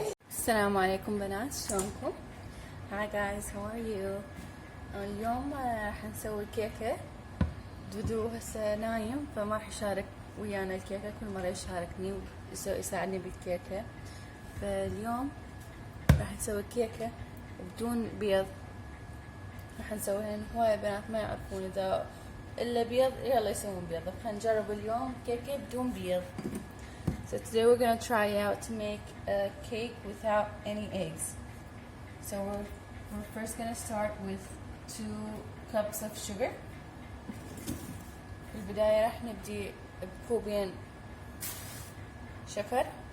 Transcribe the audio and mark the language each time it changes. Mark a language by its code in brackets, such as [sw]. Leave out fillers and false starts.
[ar] السلام عليكم بنات، شلونكم؟ [en] Hi guys, how are you? [ar] اليوم راح نسوي كيكة. دودو هسه نايم فما راح يشارك ويانا الكيكة، كل مرة يشاركني ويساعدني بالكيكة. فاليوم راح نسوي كيكة بدون بيض. راح نسويها لان هواية بنات ما يعرفون اذا الا بيض يلا يسوون بيض. خلينا نجرب اليوم كيكة بدون بيض. [en] So today we're gonna try out to make a cake without any eggs. So we're first gonna start with 2 cups of sugar. [ar] في البداية راح نبدي بكوبين شكر،